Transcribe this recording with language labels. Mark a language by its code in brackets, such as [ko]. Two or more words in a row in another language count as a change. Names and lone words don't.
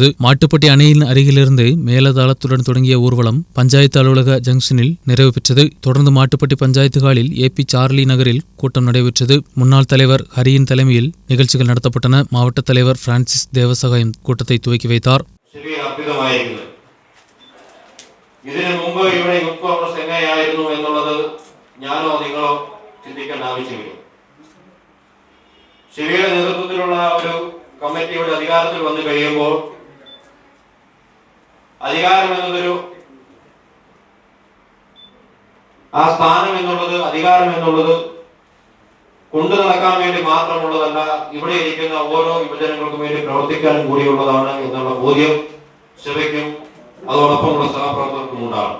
[ta] மாட்டுப்பட்டி அணையின் அருகிலிருந்து மேலதாளத்துடன் தொடங்கிய ஊர்வலம் பஞ்சாயத்து அலுவலக ஜங்ஷனில் நிறைவு பெற்றது. தொடர்ந்து மாட்டுப்பட்டி பஞ்சாயத்து ஹாலில் ஏபி சார்லி நகரில் கூட்டம் நடைபெற்றது. முன்னாள் தலைவர் ஹரியின் தலைமையில் நிகழ்ச்சிகள் நடத்தப்பட்டன. மாவட்ட தலைவர் பிரான்சிஸ் தேவசகாயம் கூட்டத்தை துவக்கி வைத்தார். [ml] ഇതിനു മുമ്പ് ഇവിടെ യൂത്ത് കോൺഗ്രസ് എങ്ങനെയായിരുന്നു എന്നുള്ളത് ഞാനോ നിങ്ങളോ ചിന്തിക്കേണ്ട ആവശ്യമില്ല. ശിവയുടെ നേതൃത്വത്തിലുള്ള ഒരു കമ്മിറ്റിയുടെ അധികാരത്തിൽ വന്നു കഴിയുമ്പോൾ അധികാരം എന്നതൊരു ആ സ്ഥാനം എന്നുള്ളത് അധികാരം എന്നുള്ളത് കൊണ്ടു നടക്കാൻ വേണ്ടി മാത്രമുള്ളതല്ല, ഇവിടെ ഇരിക്കുന്ന ഓരോ യുവജനങ്ങൾക്കും വേണ്ടി പ്രവർത്തിക്കാൻ കൂടിയുള്ളതാണ് എന്നുള്ള ബോധ്യം ശിവയ്ക്കും അതോടൊപ്പമുള്ള സഹപ്രവർത്തകർക്കും ഉണ്ടാകും.